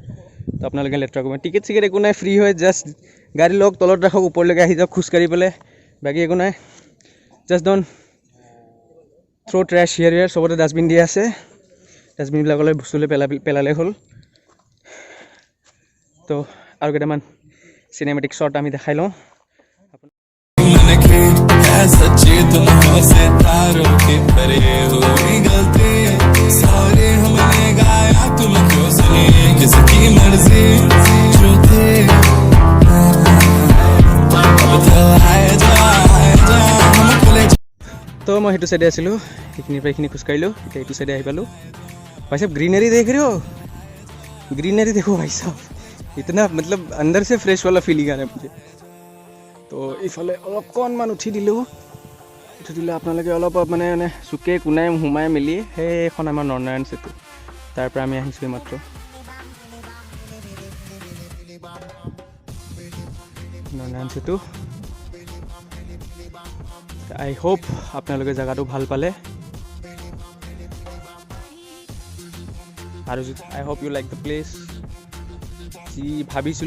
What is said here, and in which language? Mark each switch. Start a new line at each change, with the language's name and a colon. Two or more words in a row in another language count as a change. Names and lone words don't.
Assamese: তো আপোনালোকে লেতেৰা কৰিব, টিকেট চিকেট একো নাই, ফ্ৰী হয়। জাষ্ট গাড়ী লওক, তলত ৰাখক, ওপৰলৈকে আহি যাওক খোজকাঢ়ি পেলাই, বাকী একো নাই।
English: just don't throw trash here
Assamese: চবতে ডাষ্টবিন দিয়া আছে, ডাষ্টবিনবিলাকলৈ বস্তুলৈ পেলালে হ'ল। তো আৰু কেইটামান
English: cinematic shot
Assamese: আমি দেখাই লওঁ।
Hindi: मन की है सच्ची, तुम हो सितारों की परी हुई गलती, सॉरी हमने गाया तुम क्यों सुनी, किसकी मर्जी जो थी, अब तो आए जा हम खुले।
Assamese: তো মই সেইটো চাইডে আছিলোঁ, সেইখিনিৰ পৰা এইখিনি খোজকাঢ়িলোঁ, এতিয়া এইটো চাইডে আহি পালোঁ।
Hindi: भाई साहब ग्रीनरी देख रहे हो, ग्रीनरी देखो भाई साहब, इतना मतलब अंदर से फ्रेश वाला फीलिंग आ रहा है मुझे।
Assamese: তো এইফালে অলপমান উঠি দিলোঁ, আপোনালোকে অলপ মানে চুকে কোনাই সোমাই মেলি সেইখন আমাৰ নৰনাৰায়ণ সেতু, তাৰ পৰা আমি আহিছোঁ মাত্ৰ। নৰনাৰায়ণ সেতু
English: I hope
Assamese: আপোনালোকে জেগাটো ভাল পালে আৰু
English: I hope you like the place
Assamese: যি ভাবিছিলোঁ